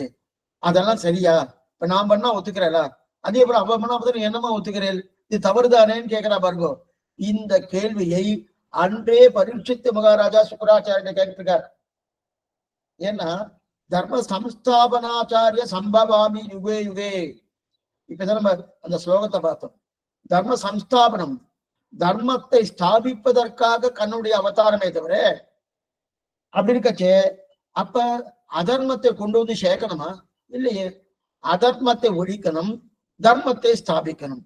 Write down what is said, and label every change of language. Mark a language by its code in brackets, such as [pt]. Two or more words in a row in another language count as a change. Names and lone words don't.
[ta] அதெல்லாம் சரியா? இப்ப நான் பண்ணா ஒத்துக்கிறேன், அதே போல அவ பண்ணா என்னமா ஒத்துக்கிறேன், இது தவறுதானேன்னு கேட்கிறா பாருங்க. இந்த கேள்வியை அன்றே பரீட்சித்து மகாராஜா சுக்கராச்சாரிய கேட்டிருக்கார். ஏன்னா [sa] धर्मसंस्थापनार्थाय सम्भवामि युगे युगे. [ta] இப்பதான் நம்ம அந்த ஸ்லோகத்தை பார்த்தோம். [sa] धर्मसंस्थापनम्, [ta] தர்மத்தை ஸ்தாபிப்பதற்காக கண்ணுடைய அவதாரமே தவிர அப்படி இருக்கச்சே அப்ப அதர்மத்தை கொண்டு வந்து சேர்க்கணுமா? இல்லையே. அதர்மத்தை ஒழிக்கணும், தர்மத்தை ஸ்தாபிக்கணும்.